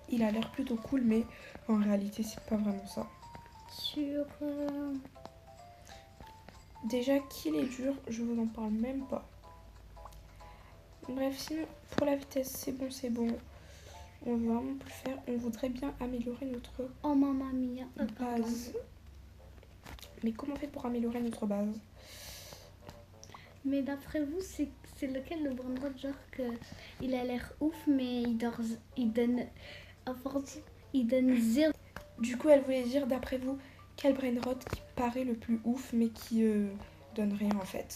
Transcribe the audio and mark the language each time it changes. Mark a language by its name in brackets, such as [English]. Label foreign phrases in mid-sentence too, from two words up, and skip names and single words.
[French] Il a l'air plutôt cool, mais en réalité c'est pas vraiment ça. Déjà qu'il est dur, je vous en parle même pas. Bref, sinon pour la vitesse c'est bon. On veut vraiment plus faire. On voudrait bien améliorer notre [Italian] Oh mamma mia. [French] base. Mais comment on fait pour améliorer notre base? Mais d'après vous, c'est lequel le Brainrot, genre que il a l'air ouf, mais il donne zéro. Du coup, elle voulait dire d'après vous quel Brainrot qui paraît le plus ouf, mais qui donne rien en fait.